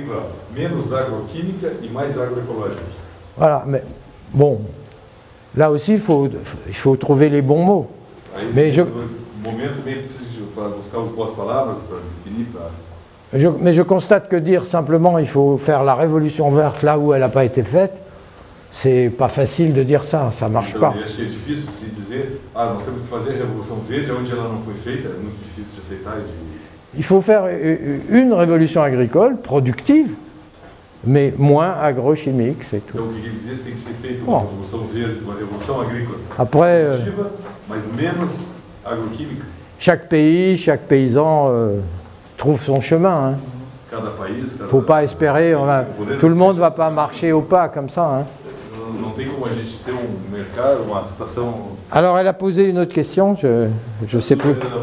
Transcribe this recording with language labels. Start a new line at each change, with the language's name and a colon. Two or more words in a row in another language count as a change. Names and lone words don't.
French: Voilà, mais bon, là aussi il faut trouver les bons mots. Mais Mais je constate que dire simplement il faut faire la révolution verte là où elle n'a pas été faite, c'est pas facile de dire ça marche pas.
Portuguese: Eu acho que é difícil de se dizer, nós temos que fazer a revolução verde onde ela não foi feita, é muito difícil de aceitar.
French: Il faut faire une révolution agricole productive, mais moins agrochimique, c'est tout.
Portuguese: Então o que ele diz tem que ser feito uma revolução verde, uma revolução agrícola produtiva, mas menos agroquímica.
French: Chaque pays, chaque paysan trouve son chemin. Il ne faut pas espérer, tout le monde ne va pas marcher au pas comme ça. Hein. Alors elle a posé une autre question, je ne sais plus.